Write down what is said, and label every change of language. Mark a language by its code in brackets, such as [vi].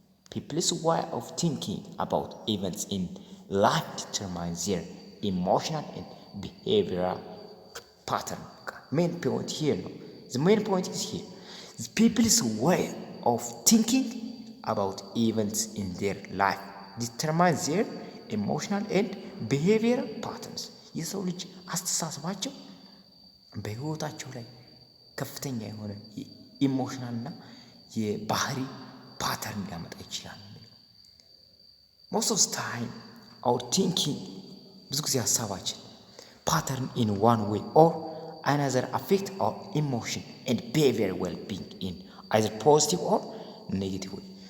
[en] people's way of thinking about events in life determines their emotional and behavioral pattern. Main point here no. The main point is here. The people's way of thinking about events in their life determines their emotional and behavioral patterns. [am] የሰው ልጅ አስተሳሰባቸው በህይወታቸው ላይ ከፍተኛ የሆነ ኢሞሽናል እና የባህሪ ፓተርን ሊያመጣ ይችላል። [en] most of the time our thinking [am] ብዙ ጊዜ ሐሳባችን [en] pattern in one way or another affect our emotion and behavior well-being in either positive or negative way